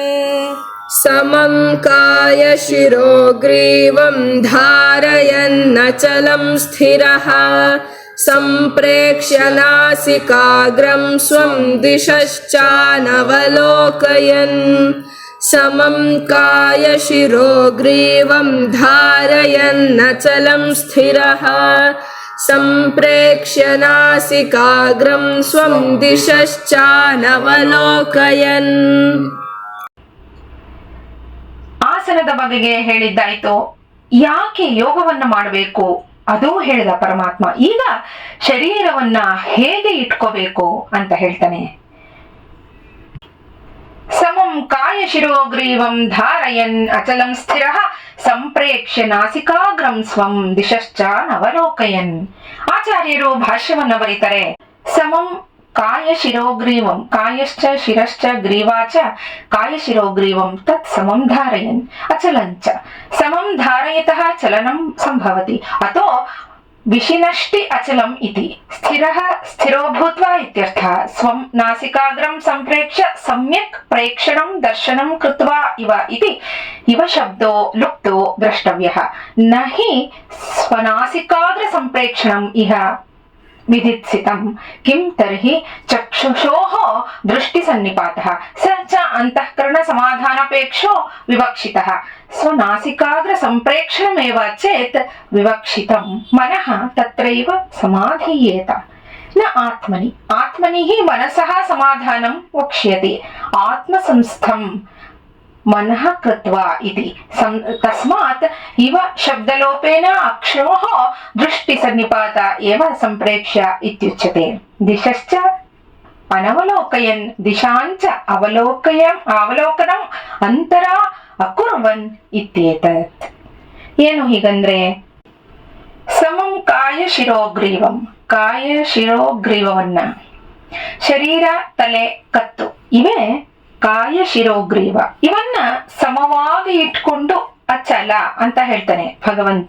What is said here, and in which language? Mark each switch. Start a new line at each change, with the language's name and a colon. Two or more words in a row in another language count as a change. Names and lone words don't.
Sanskrit: ಸಮಂ ಕಾಯಶಿರೋಗ್ರೀವಂ ಧಾರಯನ್ನಚಲಂ ಸ್ಥಿರಃ ಸಂಪ್ರೇಕ್ಷ್ಯ ನಾಸಿಕಾಗ್ರಂ ಸ್ವಂ ದಿಶಶ್ಚಾನವಲೋಕಯನ್ ಸಮಂ ಕಾಯಶಿರೋಗ್ರೀವಂ ಧಾರಯನ್ನಚಲಂ ಸ್ಥಿರಃ ಸಂಪ್ರೇಕ್ಷ್ಯ ನಾಸಿಕಾಗ್ರಂ ಸ್ವಂ ದಿಶಶ್ಚಾನವಲೋಕಯನ್.
Kannada: ಆಸನದ ಬಗೆಗೆ ಹೇಳಿದ್ದಾಯ್ತು. ಯಾಕೆ ಯೋಗವನ್ನ ಮಾಡಬೇಕು ಅದು ಹೇಳಿದ ಪರಮಾತ್ಮ. ಈಗ ಶರೀರವನ್ನ ಹೇಗೆ ಇಟ್ಕೋಬೇಕು ಅಂತ ಹೇಳ್ತಾನೆ.
Sanskrit: ಸಮಂ ಕಾಯಶಿರೋಗ್ರೀವಂ ಧಾರಯನ್ ಅಚಲಂ ಸ್ಥಿರಃ ಸಂಪ್ರೇಕ್ಷ್ಯ ನಾಸಿಕಾಗ್ರಂ ಸ್ವಂ ದಿಶಶ್ಚಾನವಲೋಕಯನ್.
Kannada: ಆಚಾರ್ಯರು ಭಾಷ್ಯವನ್ನ ಬರೀತಾರೆ.
Sanskrit: ಸಮಂ ಕಾಯಶಿರೋಗ್ರೀವಂ ಕಾಯಶ್ಚ ಶಿರಶ್ಚ ಗ್ರೀವಾಚ ಕಾಯಶಿರೋಗ್ರೀವಂ ತತ್ ಸಮಂ ಧಾರಯನ್ ಅಚಲಂಚ ಸಮಂ ಧಾರಯತಃ ಚಲನಂ ಸಂಭವತಿ ಅತೋ ವಿಶಿನಷ್ಟಿ ಅಚಲಂ ಇತಿ ಸ್ಥಿರಃ ಸ್ಥಿರೋ ಭೂತ್ವಾ ಇತ್ಯರ್ಥಃ. ಸ್ವಂ ನಾಸಿಕಾಗ್ರಂ ಸಂಪ್ರೇಕ್ಷ್ಯ ಸಮ್ಯಕ್ ಪ್ರೇಕ್ಷಣಂ ದರ್ಶನಂ ಕೃತ್ವಾ ಇವ ಇತಿ ಇವ ಶಬ್ದೋ ಲುಪ್ತೋ ದ್ರಷ್ಟವ್ಯಃ. ನ ಹಿ ಸ್ವನಾಸಿಕಾಗ್ರ ಸಂಪ್ರೇಕ್ಷಣಂ ಇಹ ವಿಧಿತ್ಸಿತಂ ಕಿಂ ತರ್ಹಿ ಚಕ್ಷುಷೋಃ ದೃಷ್ಟಿ ಸನ್ನಿಪಾತಃ ಸ ಚ ಅಂತಃಕರಣ ಸಮಾಧಾನಪೇಕ್ಷೋ ವಿವಕ್ಷಿತಃ. ಸ್ವನಾಸಿಕಾಗ್ರ ಸಂಪ್ರೇಕ್ಷಣಮೇವ ಚೇತ್ ವಿವಕ್ಷಿತಂ ಮನಃ ತತ್ರೈವ ಸಮಾಧೀಯೇತ ನ ಆತ್ಮನಿ. ಆತ್ಮನಿ ಹಿ ಮನಸಃ ಸಮಾಧಾನಂ ವಕ್ಷ್ಯತೆ ಆತ್ಮಸಂಸ್ಥಂ ಮನಃ ಕೃತ್ವಾ ಇತಿ. ತಸ್ಮಾತ್ ಇವ ಶಬ್ದಲೋಪೇನ ಅಕ್ಷರೋಃ ದೃಷ್ಟಿ ಸನ್ನಿಪಾತ ಏವ ಸಂಪ್ರೇಕ್ಷ್ಯ ಇತ್ಯುಚ್ಯತೆ. ದಿಶಶ್ಚ ಅನವಲೋಕಯನ್ ದಿಶಾಂಚ ಅವಲೋಕನಂ ಅಂತರ ಅಕುರ್ವನ್ ಇತ್ಯೇತತ್.
Kannada: ಏನು ಹೀಗಂದ್ರೆ,
Sanskrit: ಸಮಂ ಕಾಯ ಶಿರೋಗ್ರೀವಂ
Kannada: ಕಾಯ ಶಿರೋಗ್ರೀವವನ್ನ ಶರೀರ ತಲೆ ಕತ್ತು ಇವೇ ಕಾಯ ಶಿರೋಗ್ರೀವ ಇವನ್ನ ಸಮವಾಗಿ ಇಟ್ಕೊಂಡು ಅಚಲ ಅಂತ ಹೇಳ್ತಾನೆ ಭಗವಂತ.